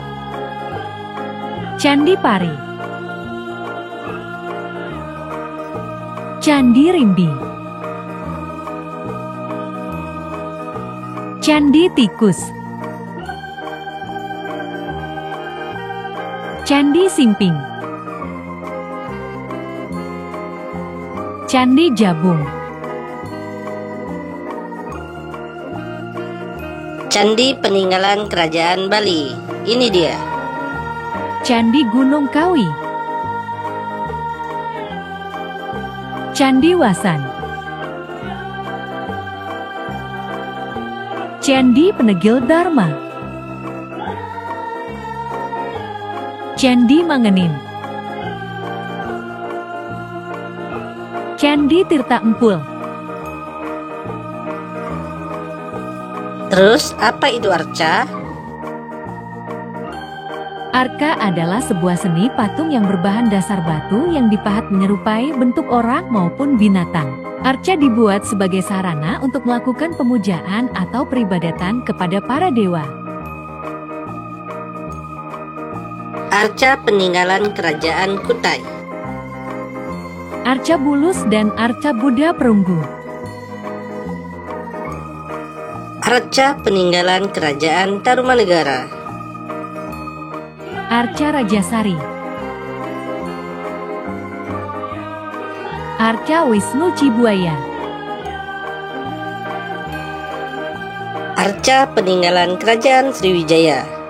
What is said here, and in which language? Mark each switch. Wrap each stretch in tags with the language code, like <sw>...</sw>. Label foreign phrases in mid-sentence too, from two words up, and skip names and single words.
<id>Candi Pari, Candi Rimbi, Candi Tikus, Candi Simping, Candi Jabung, Candi peninggalan Kerajaan Bali. Ini dia. Candi Gunung Kawi, Candi Wasan, Candi Penegil Dharma, Candi Mangenin, Candi Tirta Empul. Terus apa itu arca? Arca adalah sebuah seni patung yang berbahan dasar batu yang dipahat menyerupai bentuk orang maupun binatang. Arca dibuat sebagai sarana untuk melakukan pemujaan atau peribadatan kepada para dewa. Arca peninggalan Kerajaan Kutai, Arca Bulus dan Arca Buddha Perunggu, Arca peninggalan Kerajaan Tarumanegara, Arca Rajasari, Arca Wisnu Cibuaya, Arca peninggalan Kerajaan Sriwijaya,</id>